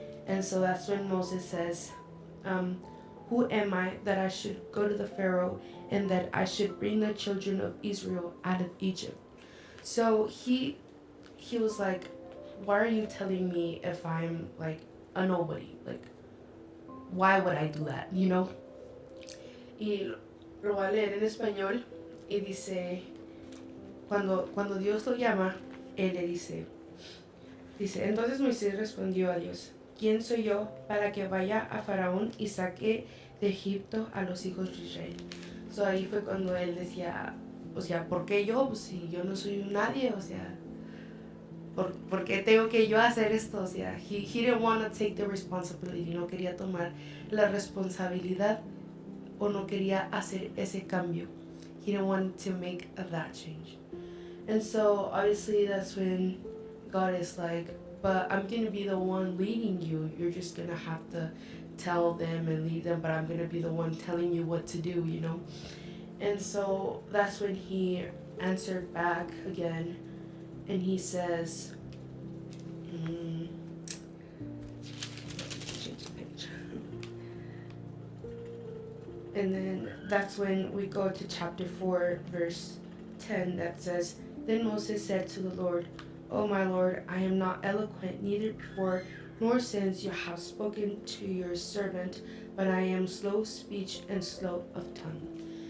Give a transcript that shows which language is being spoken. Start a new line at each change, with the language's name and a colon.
English: And so that's when Moses says, who am I that I should go to the Pharaoh and that I should bring the children of Israel out of Egypt? So he was like, why are you telling me if I'm like a nobody? Like, why would I do that, you know?
Spanish: Y lo voy a leer en español y dice, cuando Dios lo llama, él le dice, entonces Moisés respondió a Dios, ¿quién soy yo para que vaya a Faraón y saque de Egipto a los hijos de Israel? So ahí fue cuando él decía, o sea, ¿por qué yo? Pues si yo no soy un nadie, o sea, ¿por qué tengo que yo hacer esto? O sea,
English: he didn't want to take the responsibility,
Spanish: no quería tomar la responsabilidad, o no quería hacer ese cambio.
English: He didn't want to make that change. And so obviously that's when God is like, but I'm going to be the one leading you. You're just going to have to tell them and lead them, but I'm going to be the one telling you what to do, you know? And so that's when he answered back again, and he says, and then that's when we go to chapter 4, verse 10, that says, then Moses said to the Lord, O my Lord, I am not eloquent, neither before nor since you have spoken to your servant, but I am slow of speech and slow of tongue.